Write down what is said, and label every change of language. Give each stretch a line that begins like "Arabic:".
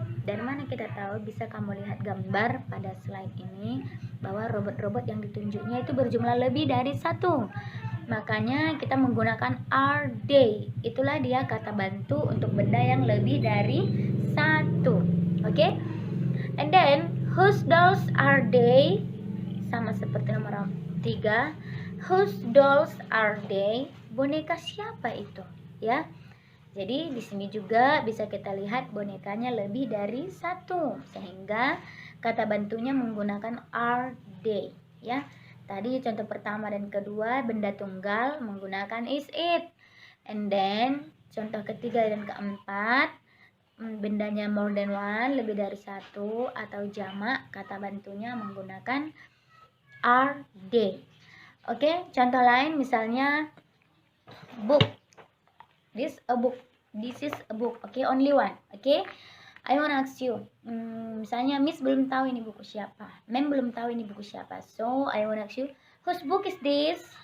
Indonesian: Dan mana kita tahu, bisa kamu lihat gambar pada slide ini bahwa robot-robot yang ditunjuknya itu berjumlah lebih dari satu. Makanya kita menggunakan
English: are they.
Indonesian: Itulah dia kata bantu untuk benda yang lebih dari satu.
English: Oke, and then whose dolls are they?
Indonesian: Sama seperti nomor 3.
English: Whose dolls are they?
Indonesian: Boneka siapa itu? Ya. Jadi di sini juga bisa kita lihat bonekanya lebih dari satu, sehingga kata bantunya menggunakan are they. Ya. Tadi contoh pertama dan kedua benda tunggal menggunakan is it.
English: And then
Indonesian: contoh ketiga dan keempat bendanya
English: more than one,
Indonesian: lebih dari satu, atau jamak, kata bantunya menggunakan are they.
English: Oke,
Indonesian: contoh lain misalnya
English: book. This a book. This is a book. Oke, only one. Oke, I wanna ask you.
Indonesian: Misalnya Miss belum tahu ini buku siapa. Mem belum tahu ini buku siapa.
English: So I wanna ask you, whose book is this?